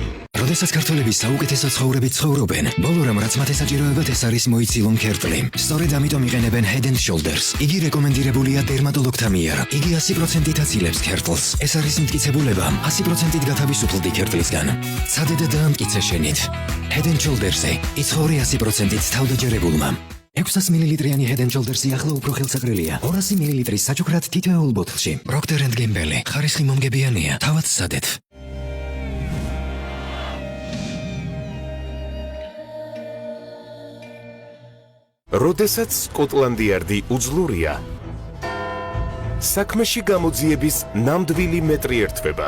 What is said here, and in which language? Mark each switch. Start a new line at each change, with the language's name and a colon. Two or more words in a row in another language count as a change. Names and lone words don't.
Georgian: როდესაც ქართველები საუკეთესო ცხოვრებით ცხოვრობენ, ბოლო რამ რაც მათ ესაჭიროებათ ეს არის მოიცილონ ქერწლი. სწორედ ამიტომ იყენებენ Head and Shoulders. იგი რეკომენდირებულია დერმატოლოგთა მიერ. იგი 100%-ით აცილებს ქერწლს. ეს არის მტკიცებულება 100%-ით გათავისუფლდი ქერწლისგან. ცადე და დაამტკიცე შენით. Head and Shoulders-ზე იცხოვრე 100%-ით თავდაჯერებულმა. 600 მილilitrიანი Head and Shoulders-ი ახლა უფრო ხელსაყრელია. 200 მილილიტრის საჩუქრად თითოეულ ბოთლში. Procter & Gamble. ხარისხი მომგებიანია. თავად სადეთ. როდესაც სკოტლანდიარდი უძლურია, საქმეში გამოძიების ნამდვილი მეტრი ერთვება.